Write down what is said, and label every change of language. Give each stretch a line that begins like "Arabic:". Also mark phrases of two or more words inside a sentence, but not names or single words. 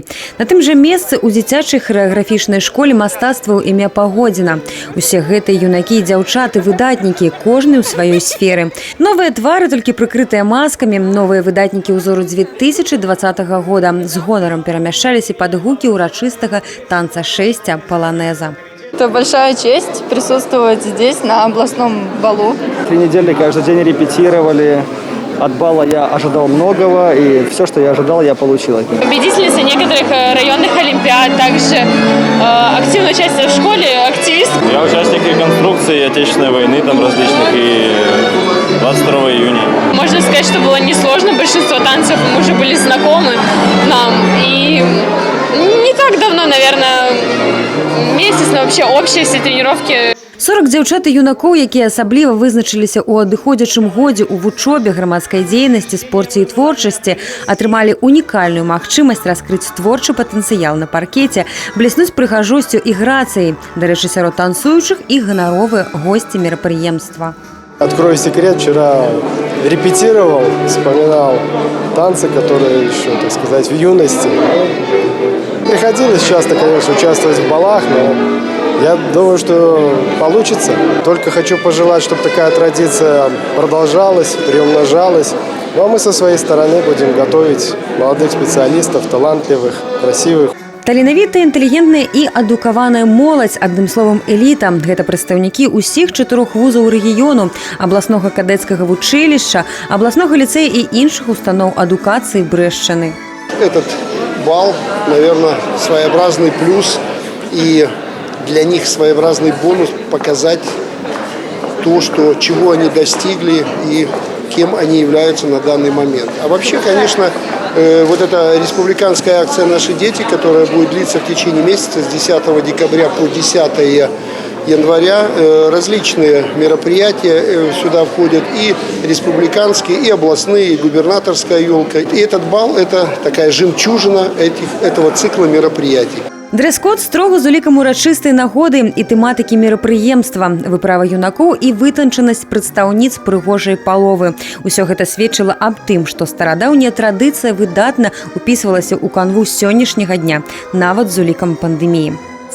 Belarusian: На тым жа месцы ў дзіцячай харэаграфічнай школе мастацтваў імя Пагодзіна. Усе гэтыя юнакі і дзяўчаты выдатнікі, кожны ў сваёй сферы. Новыя твары, толькі прыкрытыя маскамі, новыя выдатнікі ўзору 2020 года з гонарам перамяшчаліся пад гукі ўрачыстага танца шэсця паланеза.
Russian: Это большая честь присутствовать здесь, на областном балу. 3 недели каждый день репетировали. От бала я ожидал многого, и все, что я ожидал, я получил от них. Победительница некоторых районных олимпиад, также активное участие в школе, активист. Я участник реконструкции Отечественной войны, там различных, и 22 июня. Можно сказать, что было несложно, большинство танцев мы уже были знакомы нам, и не так давно, наверное, месяц, но вообще общие все тренировки.
Belarusian: 40 дзяўчат і юнакоў, якія асабліва вызначыліся ў адыходзячым годзе ў вучобе, грамадскай дзейнасці, спорце і творчасці, атрымалі унікальную магчымасць раскрыць творчы патэнцыял на паркеце, бліснуць прыгажосцю і грацыяй. Дарэчы, сярод танцуючых і ганаровыя госці мерапрыемства.
Russian: Открою секрет, вчера репетировал, вспоминал танцы, которые еще, так сказать, в юности. Приходилось часто, конечно, участвовать в балах, но я думаю, что получится. Только хочу пожелать, чтобы такая традиция продолжалась, приумножалась. Ну а мы со своей стороны будем готовить молодых специалистов, талантливых, красивых.
Belarusian: Таленавітая, інтэлігентная і адукаваная моладзь, адным словам эліта. Гэта прадстаўнікі ўсіх 4 вузаў рэгіёну, абласнога кадэцкага вучылішча, абласнога ліцэя і іншых устаноў адукацыі Брэшчыны.
Russian: Этот бал, наверное, своеобразный плюс и для них своеобразный бонус показать то, чего они достигли и кем они являются на данный момент. А вообще, конечно, вот эта республиканская акция «Наши дети», которая будет длиться в течение месяца с 10 декабря по 10 января, различные мероприятия сюда входят, и республиканские, и областные, и губернаторская елка. И этот бал – это такая жемчужина этого цикла мероприятий.
Belarusian: Дрэс-код строга з улікам урачыстай нагоды і тэматыкі мерапрыемства, выправа юнакоў і вытанчанасць прадстаўніц прыгожай паловы. Усё гэта сведчыла аб тым, што старадаўняя традыцыя выдатна упісвалася ў канву сённяшняга дня, нават з улікам пандэміі.